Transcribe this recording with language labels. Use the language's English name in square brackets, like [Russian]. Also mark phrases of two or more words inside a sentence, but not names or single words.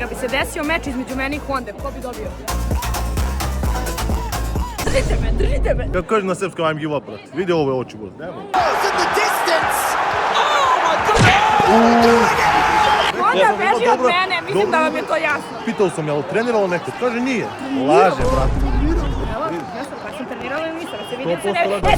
[Serbian] Da bi se desio meč između mene i Honda, ko bi dobio? Držite me! Kako kažem na srpskom, [English] I'm give up, [Serbian] brat. Vidi ove oči, brat. Nemoj. Honda beži od mene, mislim da vam je to jasno. Pitao sam, jel treniralo neko? Kaže nije. Laže, brat. Evo, ja sam trenirala ili nisam, se vidi ili se ne vidi.